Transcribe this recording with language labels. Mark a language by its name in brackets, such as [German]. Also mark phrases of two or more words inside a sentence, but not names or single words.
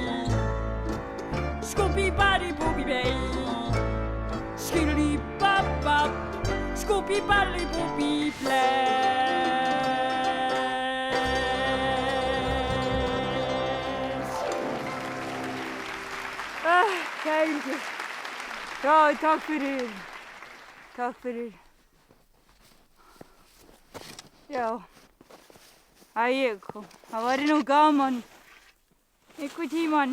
[Icelandic] Scooby-Bari-Booby-Bay. Skiddy-bop-bop. Scooby-Bari-Booby-Flash. Kæri. Já, takk fyrir. Takk fyrir. Já. Það væri nú gaman. Einhvern tímann.